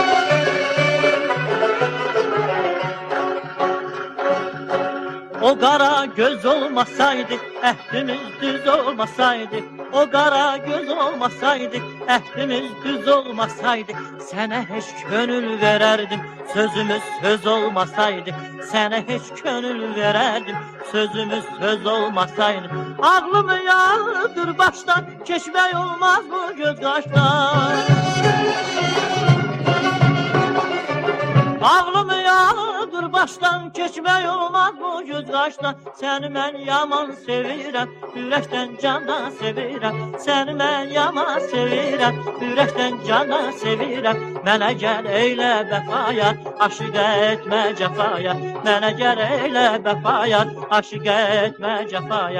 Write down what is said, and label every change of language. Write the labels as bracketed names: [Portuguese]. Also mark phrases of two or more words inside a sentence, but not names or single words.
[Turkish] O qara kara göz olmasaydı, ehdimiz düz olmasaydı, o kara göz olmasaydı, ehdimiz düz olmasaydı, sana hiç gönül vererdim, sözümüz söz olmasaydı, sana hiç gönül vererdim, sözümüz söz olmasaydı. Ağlımı yağdır baştan, keçmek olmaz bu göz kaştan. Ağlımı yağdır baştan, [Azerbaijani] keçmək olmaz bu göz qaşdan. Səni mən yaman sevirəm, ürəkdən candan sevirəm. Səni mən yaman sevirəm, ürəkdən candan sevirəm. Mənə gəl eylə vəfaya, aşiqə etmə cəfaya. Mənə gəl eylə vəfaya, aşiqə etmə cəfaya.